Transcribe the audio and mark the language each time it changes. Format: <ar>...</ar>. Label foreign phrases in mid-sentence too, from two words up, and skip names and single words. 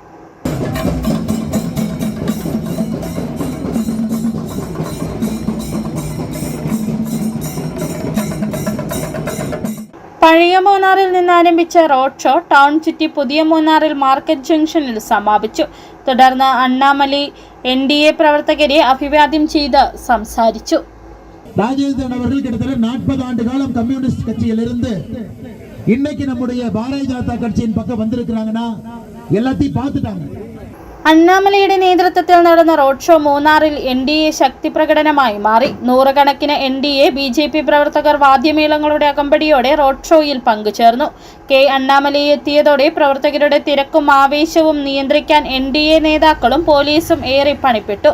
<ml>പഴയ മൂന്നാറിൽ നിന്ന് ആരംഭിച്ച റോഡ് ഷോ ടൗൺ ചുറ്റി പുതിയ മൂന്നാറിൽ മാർക്കറ്റ് ജംഗ്ഷനിൽ സമാപിച്ചു. തുടർന്ന് അണ്ണാമലൈ NDA പ്രവർത്തകരെ അഭിവാദ്യം ചെയ്ത് സംസാരിച്ചു.</ml> <ta>ராஜேந்திரன் அவர்கள் கிட்டத்தட்ட 40 ஆண்டு காலம் கம்யூனிஸ்ட் கட்சியில் இருந்து இன்னைக்கு நம்முடைய பாரதிய ஜனதா கட்சியின் பக்கம் வந்திருக்கிறாங்கன்னா எல்லாத்தையும் பார்த்துட்டாங்க.</ta> <ml>അണ്ണാമലയുടെ നേതൃത്വത്തിൽ നടന്ന റോഡ് ഷോ മൂന്നാറിൽ NDA ശക്തി പ്രകടനമായി മാറി. 100 കണക്കിന് NDA BJP പ്രവർത്തകർ വാദ്യമേളങ്ങളുടെ അകമ്പടിയോടെ റോഡ് ഷോയിൽ പങ്കുചേർന്നു. K. അണ്ണാമലൈ എത്തിയതോടെ പ്രവർത്തകരുടെ തിരക്കും ആവേശവും നിയന്ത്രിക്കാൻ NDA നേതാക്കളും പോലീസും ഏറെ പണിപ്പെട്ടു.</ml>